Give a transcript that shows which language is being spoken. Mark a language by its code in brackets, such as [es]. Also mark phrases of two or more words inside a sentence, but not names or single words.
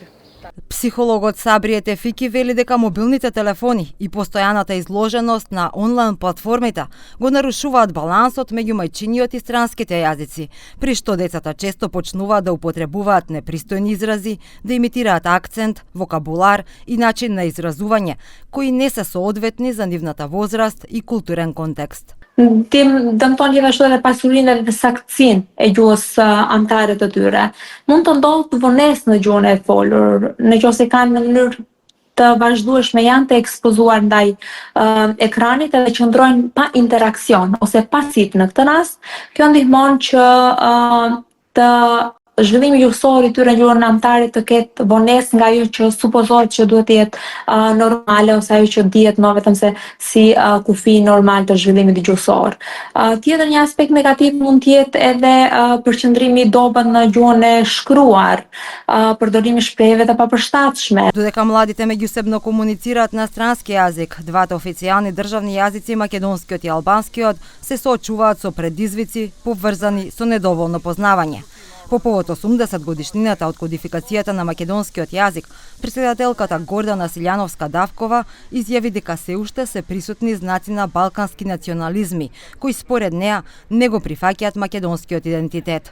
[mk] Психологот Сабрије Тефики вели дека мобилните телефони и постојаната изложеност на онлайн платформите го нарушуваат балансот меѓу мајчиниот и странските јазици, при што децата често почнуваат да употребуваат непристојни изрази, да имитираат акцент, вокабулар и начин на изразување, кои не се соодветни за нивната возраст и културен контекст. [sq] Dëmton gjithashtu edhe pasurinë dhe saktësinë e gjuhës anëtare të tyre. Mund të ndodhë vonesë në gjuhën e folur, nëse kanë në mënyrë të vazhdueshme janë të ekspozuar ndaj ekranit edhe qëndrojnë pa interaksion ose pasiv në këtë rast, kjo ndihmon që të zhvillimi gjuhësor i tyre në gjuhën anëtare të ketë vonesë nga ajo që supozohet që duhet të jetë normale ose ajo që dihet më vetëm se si kufi normal të zhvillimit gjuhësor. Tjetër një aspekt negativ mund të jetë edhe përqendrimi i dobët në gjuhën e shkruar, përdorimi shprehjeve të papërshtatshme. [mk] Додека младите меѓусебно комуницираат на странски јазик, двата официјални државни јазици, македонскиот и албанскиот, се соочуваат со предизвици поврзани со недоволно познавање. По повод 80 годишнината од кодификацијата на македонскиот јазик, претседателката Гордана Силјановска-Давкова изјави дека се уште се присутни знаци на балкански национализми, кои според неа не го прифаќаат македонскиот идентитет.